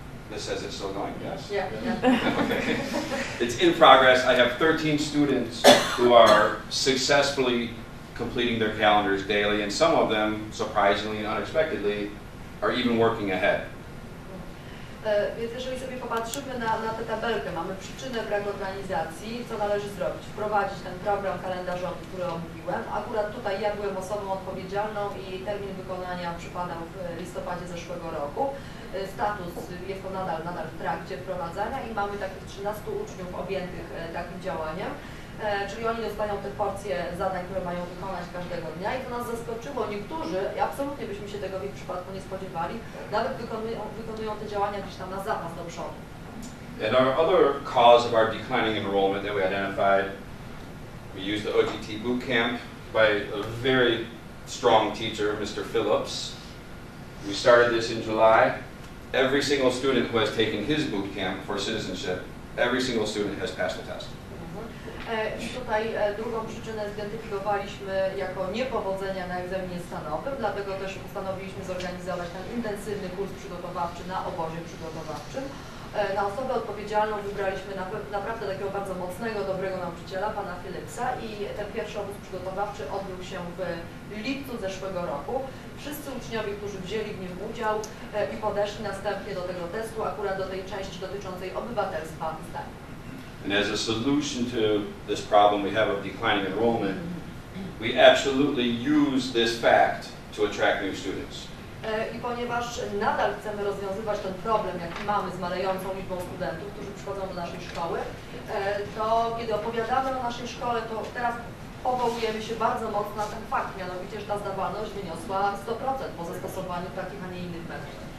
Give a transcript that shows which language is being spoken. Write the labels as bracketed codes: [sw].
[en] This says it's still going, yes? Yeah. Okay. It's in progress. I have 13 students who are successfully completing their calendars daily, and some of them, surprisingly and unexpectedly, are even working ahead. [pl] Więc jeżeli sobie popatrzymy na tę tabelkę, mamy przyczynę braku organizacji, co należy zrobić? Wprowadzić ten program kalendarzowy, który omówiłem. Akurat tutaj ja byłem osobą odpowiedzialną i termin wykonania przypadał w listopadzie zeszłego roku. Status jest to nadal w trakcie wprowadzania i mamy takich 13 uczniów objętych takim działaniem. czyli oni dostają te porcje zadań, które mają wykonać każdego dnia i to nas zaskoczyło. Niektórzy, absolutnie byśmy się tego w ich przypadku nie spodziewali, nawet wykonują te działania gdzieś tam na zapas do przodu. [en] And our other cause of our declining enrollment that we identified, we used the OGT boot camp by a very strong teacher, Mr. Phillips. We started this in July. Every single student who has taken his boot camp for citizenship, every single student has passed the test. [pl] I tutaj drugą przyczynę zidentyfikowaliśmy jako niepowodzenia na egzaminie stanowym, dlatego też postanowiliśmy zorganizować ten intensywny kurs przygotowawczy na obozie przygotowawczym. Na osobę odpowiedzialną wybraliśmy naprawdę takiego bardzo mocnego, dobrego nauczyciela, pana Phillipsa, i ten pierwszy obóz przygotowawczy odbył się w lipcu zeszłego roku. Wszyscy uczniowie, którzy wzięli w nim udział i podeszli następnie do tego testu, akurat do tej części dotyczącej obywatelstwa i zdań. [en] And as a solution to this problem we have of declining enrollment, we absolutely use this fact to attract new students. [pl] I ponieważ nadal chcemy rozwiązywać ten problem, jaki mamy z malejącą liczbą studentów, którzy przychodzą do naszej szkoły, to kiedy opowiadamy o naszej szkole, to teraz powołujemy się bardzo mocno na ten fakt, mianowicie, że ta zdawalność wyniosła 100% po zastosowaniu takich, a nie innych metod.